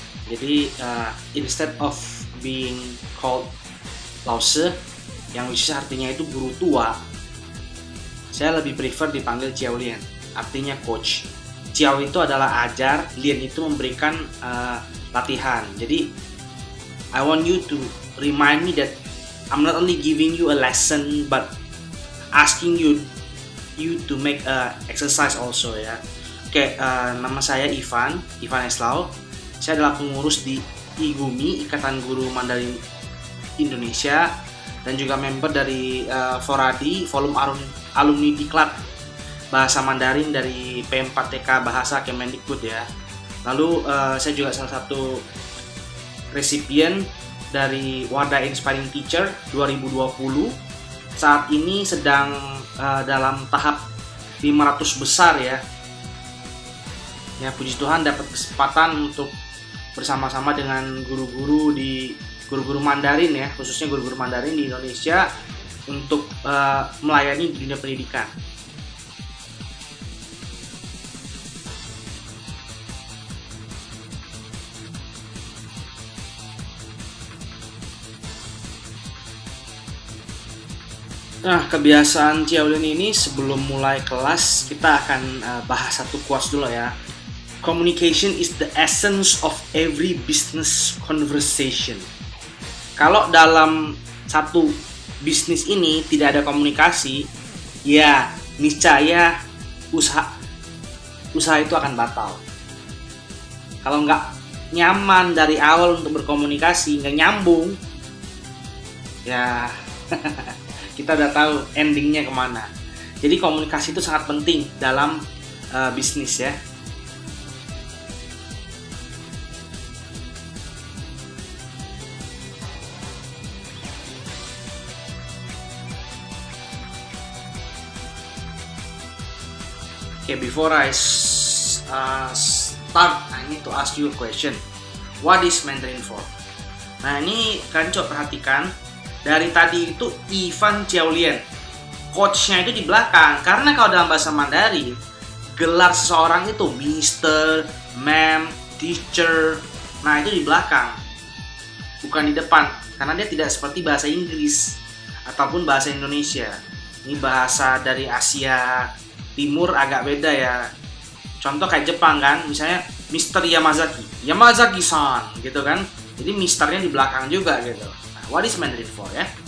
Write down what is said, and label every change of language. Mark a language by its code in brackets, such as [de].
[id] Jadi [en] instead of being called [id] Lause, yang which artinya itu guru tua, saya lebih prefer dipanggil Jiaolian, artinya coach. Jiao itu adalah ajar, Lian itu memberikan latihan. [en] Jadi I want you to remind me that I'm not only giving you a lesson but asking you to make a exercise also ya. [id] Oke, nama saya Ivan Eslao. Saya adalah pengurus di IGUMI, Ikatan Guru Mandarin Indonesia, dan juga member dari Foradi, Forum Alumni Diklat Bahasa Mandarin dari P4TK Bahasa Kemendikbud ya. Lalu saya juga salah satu resipien dari Wadah Inspiring Teacher 2020. Saat ini sedang dalam tahap 500 besar ya. Ya, puji Tuhan dapat kesempatan untuk bersama-sama dengan guru-guru Mandarin ya, khususnya guru-guru Mandarin di Indonesia untuk melayani di dunia pendidikan. Nah, kebiasaan Jiaolian ini sebelum mulai kelas kita akan bahas satu quotes dulu ya. [en] Communication is the essence of every business conversation. [id] Kalau dalam satu bisnis ini tidak ada komunikasi, ya niscaya usaha itu akan batal. Kalau nggak nyaman dari awal untuk berkomunikasi, nggak nyambung, ya kita udah tahu endingnya kemana. Jadi komunikasi itu sangat penting dalam bisnis ya. [en] Okay, before I start, I need to ask you a question. What is Mandarin for? [id] Nah, ini kalian coba perhatikan. Dari tadi itu Ivan Jiaolian, coachnya itu di belakang. Karena kalau dalam bahasa Mandarin, gelar seseorang itu Mister, Ma'am, Teacher. Nah, itu di belakang, bukan di depan. Karena dia tidak seperti bahasa Inggris ataupun bahasa Indonesia. Ini bahasa dari Asia Timur agak beda ya. Contoh kayak Jepang kan, misalnya Mr. Yamazaki-san gitu kan. Jadi misternya di belakang juga gitu. [en] Nah, what is Mandarin for ya?